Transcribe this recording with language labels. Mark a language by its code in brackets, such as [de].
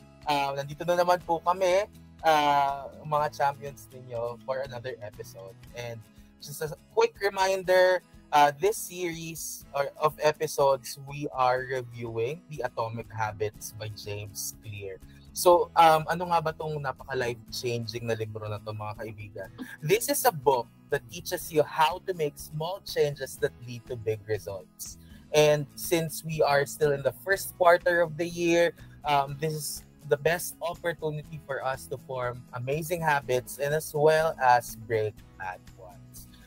[tl] Nandito na naman po kami, mga champions ninyo [en] for another episode. And just a quick reminder, this series of episodes, we are reviewing The Atomic Habits by James Clear. [tl] So, ano nga ba itong napaka-life-changing na libro na ito, mga kaibigan? [en] This is a book that teaches you how to make small changes that lead to big results. And since we are still in the first quarter of the year, this is the best opportunity for us to form amazing habits and as well as break bad ones.